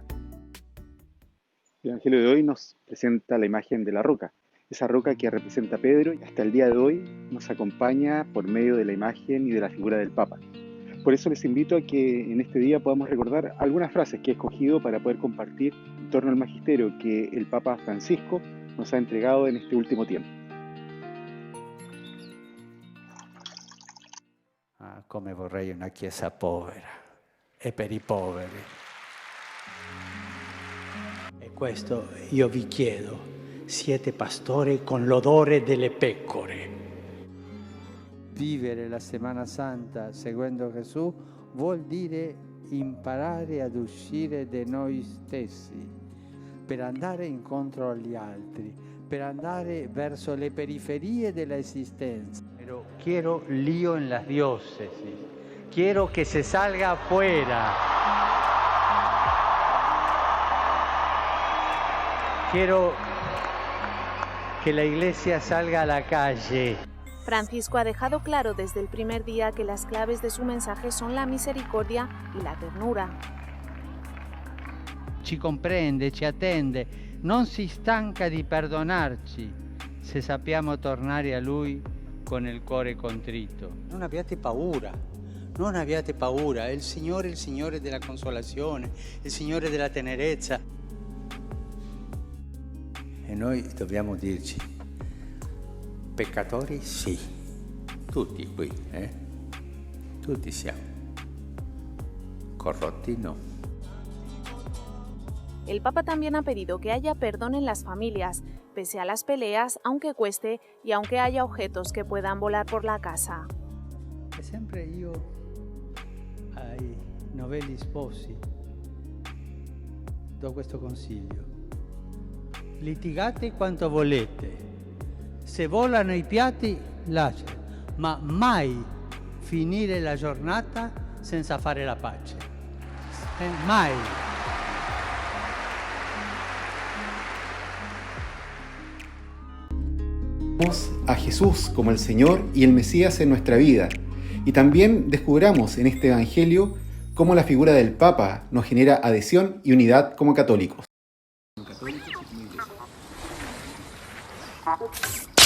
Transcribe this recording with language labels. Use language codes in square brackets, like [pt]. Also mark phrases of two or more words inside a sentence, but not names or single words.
[es] El Evangelio de hoy nos presenta la imagen de la roca, esa roca que representa a Pedro y hasta el día de hoy nos acompaña por medio de la imagen y de la figura del Papa. Por eso les invito a que en este día podamos recordar algunas frases que he escogido para poder compartir en torno al magisterio que el Papa Francisco nos ha entregado en este último tiempo. [it] Come vorrei una chiesa povera e per i poveri. E questo io vi chiedo, siete pastori con l'odore delle pecore. Vivere la [es] Semana Santa [it] seguendo Gesù vuol dire imparare ad uscire da noi stessi per andare incontro agli altri, per andare verso le periferie della esistenza. [es] Pero quiero lío en las diócesis, quiero que se salga afuera, quiero que la iglesia salga a la calle. Francisco ha dejado claro desde el primer día que las claves de su mensaje son la misericordia y la ternura. [it] Ci comprende, ci attende, non si stanca di perdonarci se sappiamo tornare a Lui con il cuore contrito. Non abbiate paura, non abbiate paura, è il Signore della consolazione, il Signore della tenerezza. E noi dobbiamo dirci, peccatori sì, tutti qui, tutti siamo, corrotti no. [es] El Papa también ha pedido que haya perdón en las familias, pese a las peleas, aunque cueste y aunque haya objetos que puedan volar por la casa. [it] E sempre io ai novelli sposi do questo consiglio. Litigate quanto volete, se volano i piatti lasciate, ma mai finire la giornata senza fare la pace. Mai. [es] A Jesús como el Señor y el Mesías en nuestra vida y también descubramos en este Evangelio cómo la figura del Papa nos genera adhesión y unidad como católicos.